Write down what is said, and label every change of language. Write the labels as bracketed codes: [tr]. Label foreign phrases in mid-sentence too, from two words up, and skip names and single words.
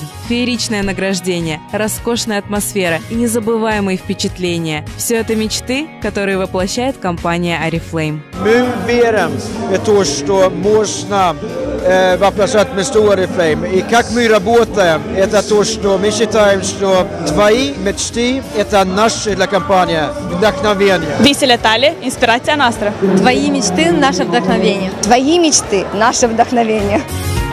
[ru] Фееричное награждение, роскошная атмосфера и незабываемые впечатления – все это мечты, которые воплощает компания Oriflame. Мы верим в то, что можно воплощать мечту Oriflame. И как мы работаем, это то, что мы считаем, что твои мечты – это наша для компании вдохновение. [ro] Visele tale, inspirația noastră. [ru] Твои мечты – наше вдохновение. Твои мечты – наше вдохновение.